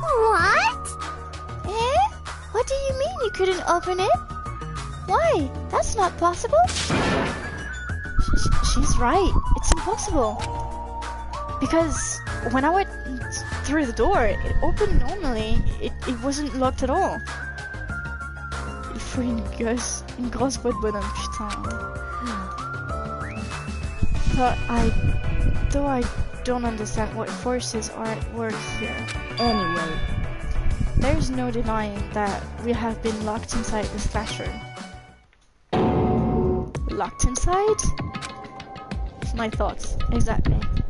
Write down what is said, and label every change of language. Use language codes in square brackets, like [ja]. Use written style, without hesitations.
[en] What? Eh? What do you mean you couldn't open it? Why? That's not possible. She's right. It's impossible. Because when I went through the door, it opened normally. It wasn't locked at all. [fr] Il faut une grosse voix de bonhomme, putain. [en] But though I don't understand what forces are at work here. Anyway, there's no denying that we have been locked inside this classroom. Locked inside? My thoughts, exactly.